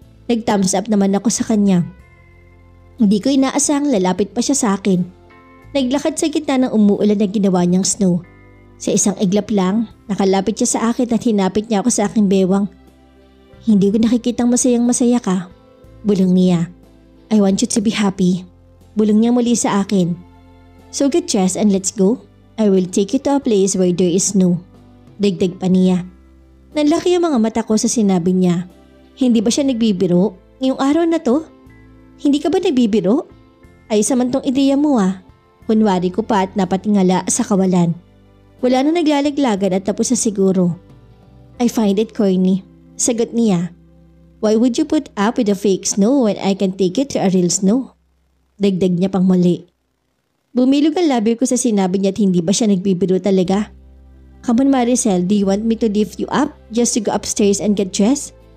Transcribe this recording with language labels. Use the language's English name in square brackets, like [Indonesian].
[Filipino] Nag-thumbs up naman ako sa kanya. Hindi ko inaasahang lalapit pa siya sa akin. Naglakad sa gitna ng umuulan na ginawa niyang snow. Sa isang iglap lang, nakalapit siya sa akin at hinapit niya ako sa aking bewang. Hindi ko nakikitang masayang masaya ka. Bulong niya. [English] I want you to be happy. [Filipino] Bulong niya muli sa akin. [English] So get dressed and let's go. I will take you to a place where there is snow. [Filipino] Dagdag pa niya. Nanlaki ang mga mata ko sa sinabi niya. Hindi ba siya nagbibiro? Ngayong araw na to? Hindi ka ba nagbibiro? Ay samantong ideya mo ah. Kunwari ko pa at napatingala sa kawalan. Wala na naglalaglagan at tapos na siguro. [English] I find it corny. [Filipino] Sagot niya. [English] Why would you put up with a fake snow when I can take you to a real snow? [Filipino] Dagdag niya pang muli. Bumilog ang labi ko sa sinabi niya at hindi ba siya nagbibiro talaga? [English] Come on Maricel, do you want me to lift you up just to go upstairs and get dressed?